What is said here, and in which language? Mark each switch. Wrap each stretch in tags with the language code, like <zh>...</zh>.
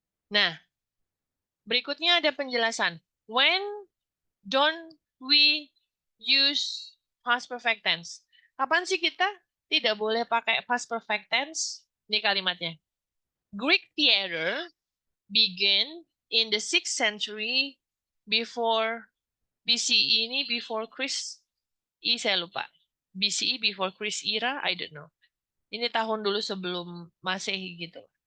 <id>Nah, berikutnya ada penjelasan.</id> <en>When don't we use past perfect tense?</en> <id>Kapan sih kita tidak boleh pakai past perfect tense? Ini kalimatnya.</id> <en>Greek theater began in the 6th century before BCE ini before Chris</en> <id>saya lupa.</id> <en>BCE before Chris era, I don't know.</en> <id>Ini tahun dulu sebelum Masehi gitu.</id>